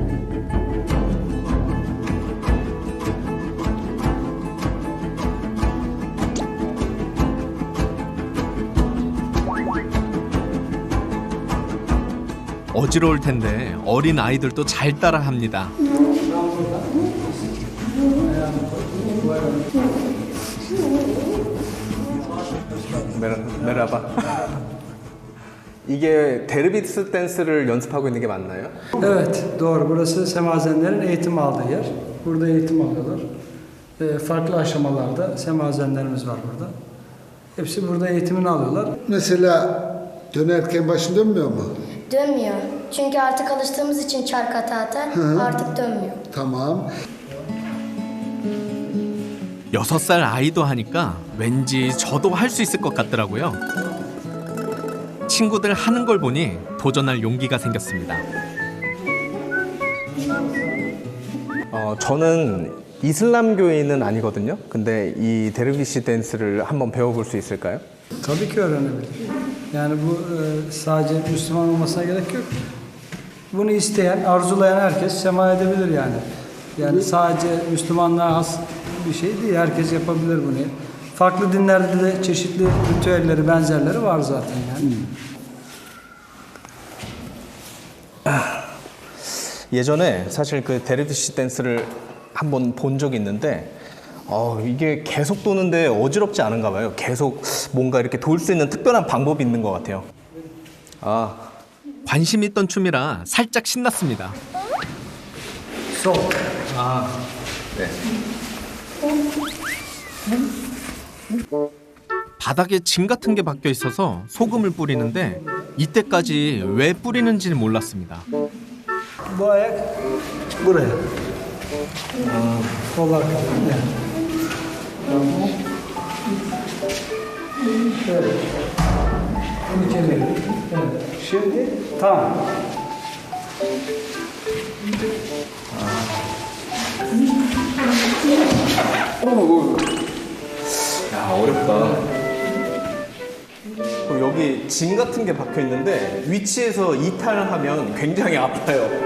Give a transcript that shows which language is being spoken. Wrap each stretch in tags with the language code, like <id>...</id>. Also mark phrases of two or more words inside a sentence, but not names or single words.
<ko>어지러울 텐데 어린 아이들도 잘 따라합니다.</ko> <tr>메라바.</tr> <ko>이게 데르비스 댄스를 연습하고 있는 게 맞나요?</ko> <tr>Evet, doğru. Burası semazenlerin eğitim aldığı yer. Burada eğitim alıyorlar. Farklı aşamalarda semazenlerimiz var burada. Hepsi burada eğitimini alıyorlar. Mesela dönerken başın dönmüyor mu? Dönmüyor. Çünkü artık alıştığımız için çark ata ata artık dönmüyor. Tamam.</tr> <ko>6살 아이도 하니까 왠지 저도 할 수 있을 것 같더라고요. 친구들 하는 걸 보니 도전할 용기가 생겼습니다. 저는 이슬람교인은 아니거든요. 근데 이 데르비시 댄스를 한번 배워볼 수 있을까요?</ko> <tr>Tabii ki öğrenebilir. Yani bu sadece Müslüman olmasına gerek yok. Bunu isteyen, arzulayan herkes sema edebilir yani. Yani sadece Müslümanlığa has bir şey değil. Herkes yapabilir bunu. Farklı dinlerde de çeşitli ritüelleri, benzerleri var zaten yani.</tr> <ko>예전에 사실 그 데르비시 댄스를 한번 본 적이 있는데 이게 계속 도는데 어지럽지 않은가 봐요. 계속 뭔가 이렇게 돌 수 있는 특별한 방법이 있는 것 같아요. 관심 있던 춤이라 살짝 신났습니다. 네. 바닥에 짐 같은 게 박혀 있어서 소금을 뿌리는데 이때까지 왜 뿌리는지는 몰랐습니다.</ko> <tr>Bu ayak buraya. Kollar kalıyor. Tamam. Evet. Bunu çevirelim. Evet. Şimdi tamam.</tr> <ko>야, 어렵다. 여기 짐 같은 게 박혀 있는데 위치에서 이탈하면 굉장히 아파요.</ko>